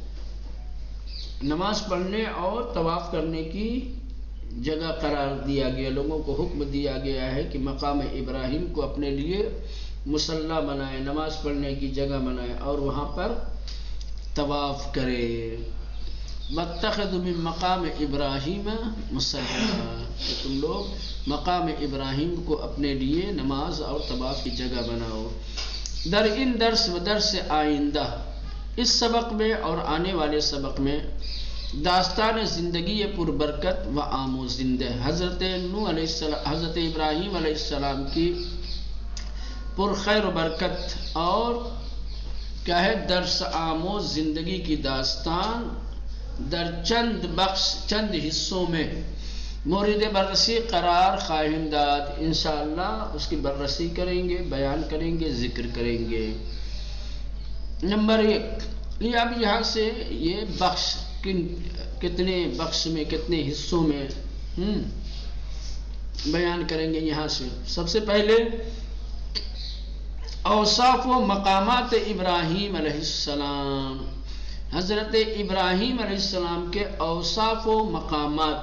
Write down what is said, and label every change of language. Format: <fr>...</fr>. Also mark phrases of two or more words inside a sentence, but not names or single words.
<ur>نماز پڑھنے اور طواف کرنے کی جگہ قرار دیا گیا، لوگوں کو حکم دیا گیا ہے کہ مقام ابراہیم کو اپنے لیے مصلی بنائے، نماز پڑھنے کی جگہ بنائے اور وہاں پر طواف کرے۔</ur> <ar>واتخذوا من مقام ابراہیم مصلی،</ar> <ur>کہ تم لوگ مقام ابراہیم کو اپنے لیے نماز اور طواف کی جگہ بناؤ۔</ur> <fa>در ان درس و درس آئندہ،</fa> <ur>اس سبق میں اور آنے والے سبق میں</ur> <fa>داستان زندگی پربرکت و آموزندہ</fa> <ur>حضرت نوح</ur> <ar>علیہ السلام،</ar> <ur>حضرت ابراہیم</ur> <ar>علیہ السلام</ar> <ur>کی پرخیر و برکت اور کیا ہے درس آموز زندگی کی داستان</ur> <fa>در چند بخش،</fa> <ur>چند حصوں میں</ur> <fa>مورد بررسی قرار خواہیم داد۔</fa> <ur>انشاءاللہ اس کی بررسی کریں گے، بیان کریں گے، ذکر کریں گے۔ نمبر 1، یہ اب یہاں سے یہ بخش کتنے بخش میں، کتنے حصوں میں بیان کریں گے۔ یہاں سے سب سے پہلے اوصاف و مقامات ابراہیم</ur> <ar>علیہ السلام،</ar> <ur>حضرت ابراہیم</ur> <ar>علیہ السلام</ar> <ur>کے اوصاف و مقامات۔</ur>